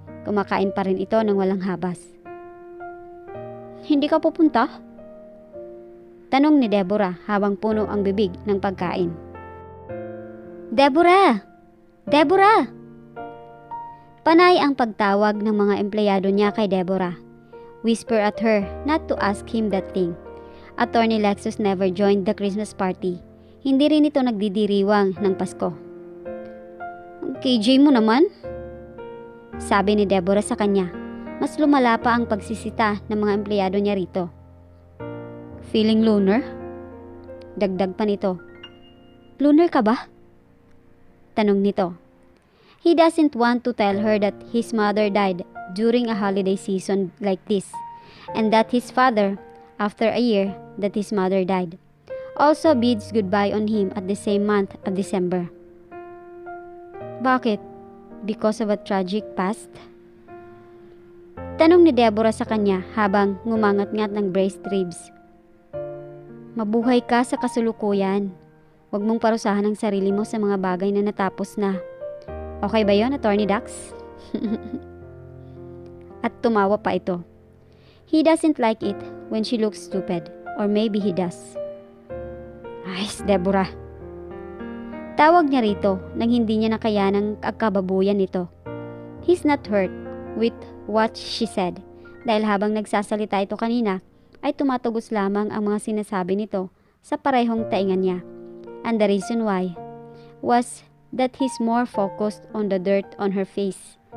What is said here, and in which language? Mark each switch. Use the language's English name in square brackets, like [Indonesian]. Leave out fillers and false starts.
[Filipino] Kumakain pa rin ito ng walang habas. Hindi ka pupunta? Tanong ni Deborah habang puno ang bibig ng pagkain. Deborah! Deborah! Panay ang pagtawag ng mga empleyado niya kay Deborah. [English] Whisper at her not to ask him that thing. Attorney Lexus never joined the Christmas party. [Filipino] Hindi rin ito nagdidiriwang ng Pasko. KJ mo naman? Sabi ni Deborah sa kanya. Mas lumala pa ang pagsisita ng mga empleyado niya rito. Feeling loner? Dagdag pa nito. Loner ka ba? Tanong nito. [English] He doesn't want to tell her that his mother died during a holiday season like this, and that his father, after a year that his mother died, also bids goodbye on him at the same month of December. [Filipino] Bakit? [English] Because of a tragic past? [Filipino] Tanong ni Deborah sa kanya habang ngumangat-ngat ng braced ribs. Mabuhay ka sa kasulukuyan. Huwag mong parusahan ang sarili mo sa mga bagay na natapos na. Okay ba yon, Attorney Dax? At tumawa pa ito. [English] He doesn't like it when she looks stupid. Or maybe he does. Ay, Deborah. [Filipino] Tawag niya rito nang hindi niya nakayanang kababuyan nito. [English] He's not hurt with what she said. [Filipino] Dahil habang nagsasalita ito kanina, ay tumatugos lamang ang mga sinasabi nito sa parehong taingan niya. [English] And the reason why was that he's more focused on the dirt on her face.